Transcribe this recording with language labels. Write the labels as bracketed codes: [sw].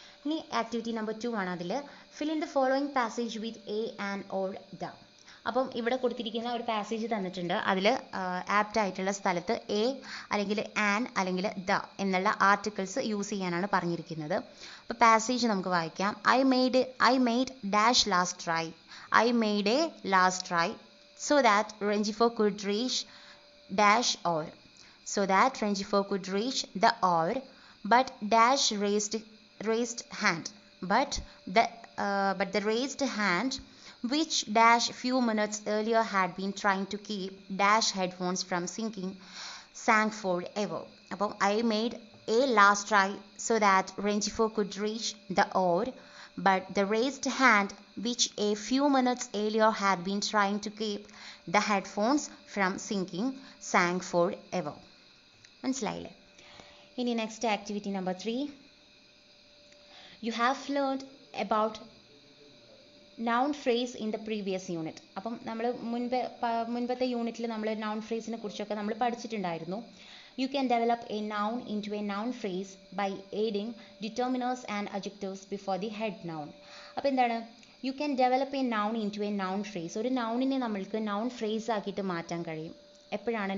[ml] ഇനി activity number 2 ആണ്. അതിൽ [en] Fill in the following passage with a and or the. [ml] അപ്പം ഇവിടെ കൊടുത്തിരിക്കുന്ന ഒരു പാസേജ് തന്നിട്ടുണ്ട്. അതിൽ ആപ്റ്റ് ആയിട്ടുള്ള സ്ഥലത്ത് എ അല്ലെങ്കിൽ ആൻ അല്ലെങ്കിൽ ദ എന്നുള്ള ആർട്ടിക്കിൾസ് യൂസ് ചെയ്യാനാണ് പറഞ്ഞിരിക്കുന്നത്. അപ്പോൾ പാസേജ് നമുക്ക് വായിക്കാം. [en] I made dash last try. I made a last try so that Ranjifo could reach dash or. So that Ranjifo could reach the or, but dash raised hand. But the raised hand, which dash few minutes earlier had been trying to keep dash headphones from sinking, sang forever. [ml] അപ്പോൾ [en] I made a last try so that Ranjifo could reach the or, but the raised hand, which a few minutes earlier had been trying to keep the headphones from sinking, sang forever. [ml] മനസ്സിലായില്ലേ? ഇനി next activity number 3. [en] You have learned about noun phrase in the previous unit. [ml] അപ്പം നമ്മൾ മുൻപത്തെ യൂണിറ്റിൽ നമ്മൾ noun phrase-നെ കുറിച്ചൊക്കെ നമ്മൾ പഠിച്ചിട്ടുണ്ടായിരുന്നു. [en] You can develop a noun into a noun phrase by adding determiners and adjectives before the head noun. [ml] അപ്പോൾ എന്താണ്? [en] You can develop a noun into a noun phrase. [ml] ഒരു നൗണിനെ നമ്മൾക്ക് noun phrase ആക്കിയിട്ട് മാറ്റാൻ കഴിയും. എപ്പോഴാണ്?